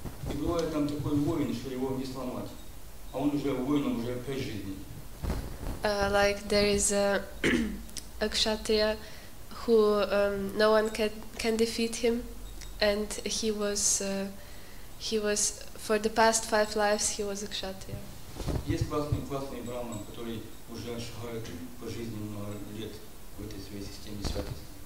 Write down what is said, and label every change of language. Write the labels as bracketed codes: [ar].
[ru] И бывает там такой воин, что его не сломать, а он уже воином уже 5 жизней. [en] Like there is a kshatriya who no one can defeat him, and he was for the past 5 lives he was a kshatriya. [ru] Есть классный браман, который уже шагает по жизни много лет в этой связи с теми святостями.